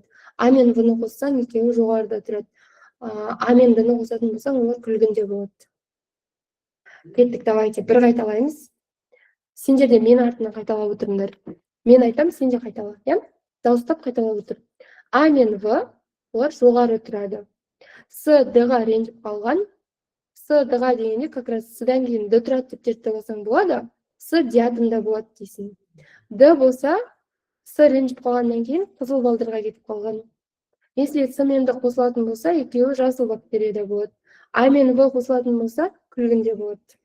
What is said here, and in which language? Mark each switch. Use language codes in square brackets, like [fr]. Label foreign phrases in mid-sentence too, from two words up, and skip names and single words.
[kk] А мен В-ны қоссаң, екеуі жоғарыда тұрады. А мен Д-ны қосатын болсаң, олар күлгінде болады. Кеттік, давайте, бір қайталаймыз. Сендер де мен артынан қайталап отырыңдар. Мен айтам, сен де қайтала, иә? Дауыстап қайталап отыр. А мен В олар жоғары тұрады. С Д-ға ренжіп қалған, С С дға дегенде [ru] как раз [kk] сдан кейін д тұрады деп зерттеп алсаң болады. С диатомда болады дейсің. Д болса, С ренжіп қалғаннан кейін қызыл балдырға кетіп қалған. Если С мен Д қосылатын болса, екеуі жасыл бактерияда болады. А мен В қосылатын болса, күлгінде болады.